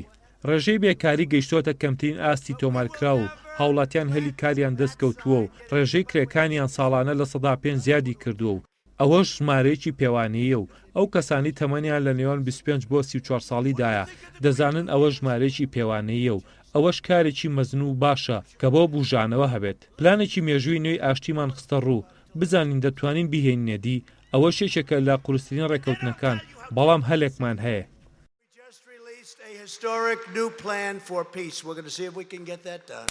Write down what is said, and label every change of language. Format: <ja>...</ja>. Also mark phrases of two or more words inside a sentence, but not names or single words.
<ckb>ڕێژەی بێکاری گەیشتۆتە کەمترین ئاستی تۆمارکرا و هاوڵاتیان هەلی کاریان دەستکەوتووە و ڕێژەی کرێکانیان ساڵانە لە 100% زیادی کردووە و ئەوەش ژمارەیەکی پێوانەیە و ئەو کەسانی تەمەنیان لە نێوان 25 بۆ 34 ساڵیدایە دەزانن ئەوە ژمارەیەکی پێوانەیە و ئەوەش کارێکی مەزن و باشە کە بۆ بوژانەوە هەبێت. پلانێکی مێژووی نوێی ئاشتیمان خستە ڕوو بزانین دەتوانین بیهێنێدی ئەوە شێشێکە لە قورسترین ڕێکەوتنەکان بەڵام هەلێکمان هەیە.</ckb> <en>Historic new plan for peace. We're going to see if we can get that done.</en>